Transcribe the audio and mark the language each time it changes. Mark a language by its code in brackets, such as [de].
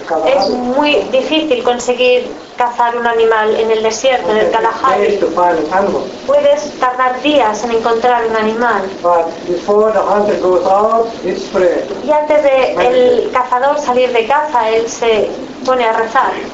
[es] Es muy difícil conseguir cazar un animal en el desierto, en el Kalahari. Puedes tardar días en encontrar un animal. [en] But before the hunter goes out, it's prayer. [es] Y antes de el cazador salir de caza, él se pone a rezar.